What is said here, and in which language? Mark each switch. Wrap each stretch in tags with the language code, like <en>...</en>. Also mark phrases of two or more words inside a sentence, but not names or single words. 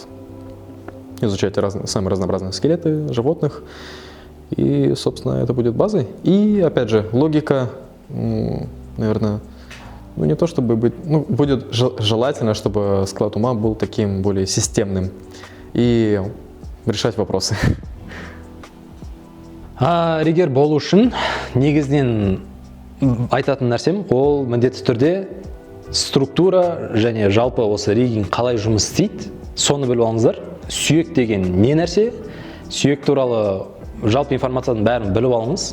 <ru>Изучайте самые разнообразные скелеты животных, и, собственно, это будет базой. И, опять же, логика, наверное, не то чтобы быть, будет желательно, чтобы склад ума был таким более системным и решать вопросы.</ru> <kk>Риггер болу үшін негізінен айтатын нәрсем, ол міндетті түрде структура және жалпы осы риггинг қалай жұмыс істейді, соны біліп алыңыздар. Сүйек деген не нәрсе? Сүйек туралы жалпы информацияның бәрін біліп алыңыз.</kk>